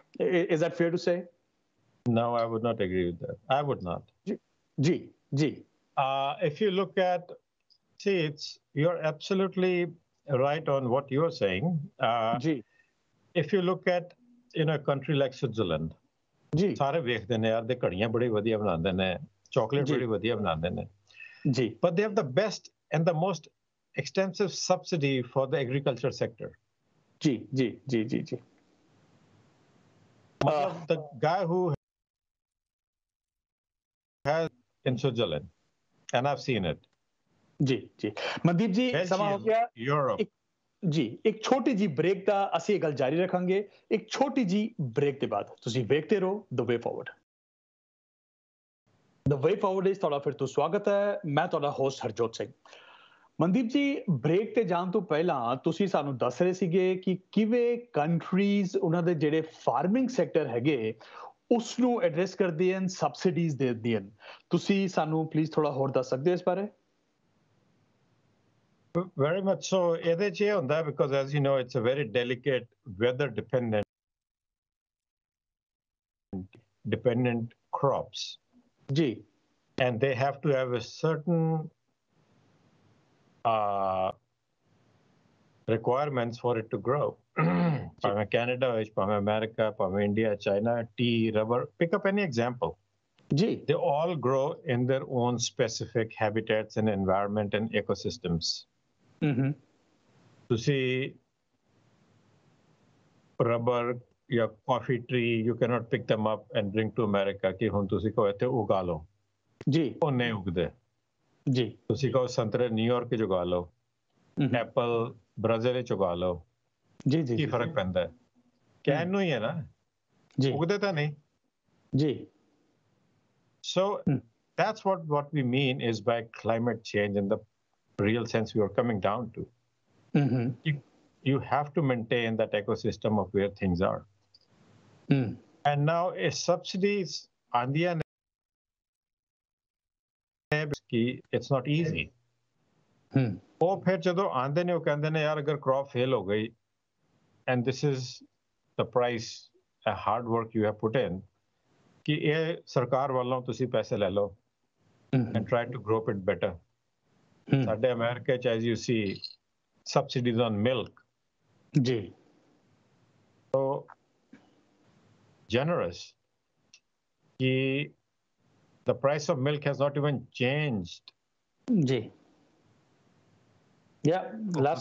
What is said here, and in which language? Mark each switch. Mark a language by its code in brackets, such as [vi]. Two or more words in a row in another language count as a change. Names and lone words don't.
[en] Is that fair to say? No, I would not agree with that. I would not. [pa] Ji, ji. [en] If you look at, see, you're absolutely right on what you're saying. If you look at, a country like Switzerland, [pa] ਸਾਰੇ ਵੇਖਦੇ ਨੇ ਯਾਰ ਦੇ ਘੜੀਆਂ ਬੜੀ ਵਧੀਆ ਬਣਾਉਂਦੇ ਨੇ, ਚਾਕਲੇਟ ਬੜੀ ਵਧੀਆ ਬਣਾਉਂਦੇ ਨੇ. [en] But they have the best and the most extensive subsidy for the agriculture sector. [pa] जी. [en] The guy who has in Switzerland, and I've seen it. [pa] ਜੀ. ਮਨਦੀਪ ਜੀ, ਸਮਾਂ ਹੋ ਗਿਆ. [en] Europe. [pa] ਜੀ, ਇੱਕ ਛੋਟੀ ਜੀ ਬ੍ਰੇਕ ਦਾ ਅਸੀਂ ਇਹ ਗੱਲ ਜਾਰੀ ਰੱਖਾਂਗੇ. ਇੱਕ ਛੋਟੀ ਜੀ ਬ੍ਰੇਕ ਦੇ ਬਾਅਦ ਤੁਸੀਂ ਵੇਖਦੇ ਰਹੋ ਦ ਵੇ ਫਾਰਵਰਡ. ਦ ਵੇ ਫਾਰਵਰਡ ਇਸ ਤੁਹਾਡਾ ਫਿਰ ਤੋਂ ਸਵਾਗਤ ਹੈ. ਮੈਂ ਤੁਹਾਡਾ ਹੋਸਟ ਹਰਜੋਤ ਸਿੰਘ. ਮਨਦੀਪ ਜੀ, ਬ੍ਰੇਕ ਤੇ ਜਾਣ ਤੋਂ ਪਹਿਲਾਂ ਤੁਸੀਂ ਸਾਨੂੰ ਦੱਸ ਰਹੇ ਸੀਗੇ ਕਿ ਕਿਵੇਂ ਕੰਟਰੀਜ਼ ਉਹਨਾਂ ਦੇ ਜਿਹੜੇ [en] farming sector [pa] ਹੈਗੇ ਉਸ ਨੂੰ ਐਡਰੈਸ ਕਰਦੇ ਹਨ, ਸਬਸਿਡੀਜ਼ ਦਿੰਦੇ ਹਨ. ਤੁਸੀਂ ਸਾਨੂੰ ਪਲੀਜ਼ ਥੋੜਾ ਹੋਰ ਦੱਸ ਸਕਦੇ ਹੋ ਇਸ ਬਾਰੇ? [en] Very much so. [pa] ਇਹਦੇ 'ਚ ਇਹ ਹੁੰਦਾ [en] because as you know it's a very delicate weather dependent crops. [pa] जी. [en] And they have to have a certain requirements for it to grow. Canada, America, India, China, tea, rubber, pick up any example. They all grow in their own specific habitats and environment and ecosystems. To see rubber or coffee tree, you cannot pick them up and bring to America. [pa] ਕਿ ਹੁਣ ਤੁਸੀਂ ਕੋ ਇੱਥੇ ਉਗਾ ਲਓ. ਉਹ ਨਹੀਂ ਉਗਦੇ ਜੀ ਤੁਸੀਂ ਕਹੋ ਸੰਤਰੇ ਨਿਊਯਾਰਕ ਚ ਉਗਾ ਲਓ ਐਪਲ ਬ੍ਰਾਜ਼ੀਲ ਚ ਉਗਾ ਲਓ ਜੀ ਜੀ ਕੀ ਫਰਕ ਪੈਂਦਾ ਹੈ ਕਹਿਣ ਨੂੰ ਹੀ ਹੈ ਨਾ ਜੀ ਉਗਦੇ ਤਾਂ ਨਹੀਂ ਜੀ [en] so that's what we mean is by climate change in the real sense we are coming down to you have to maintain that ecosystem of where things are and now subsidies ਆਂਦੀਆਂ ਕਿ it's not easy [pa] ਉਹ ਫਿਰ ਜਦੋਂ ਆਂਦੇ ਨੇ ਉਹ ਕਹਿੰਦੇ ਨੇ ਯਾਰ ਅਗਰ [en] crop fail [pa] ਹੋ ਗਈ [en] and this is the price a hard work you have put in [pa] ਕਿ ਇਹ ਸਰਕਾਰ ਵੱਲੋਂ ਤੁਸੀਂ ਪੈਸੇ ਲੈ ਲਓ [en] and try to grow it better [pa] ਸਾਡੇ ਅਮਰੀਕਾ ਚ [en] as you see subsidies on milk [pa] ਜੀ [en] so generous ਕਿ the price of milk has not even changed. Ji. Yeah, last.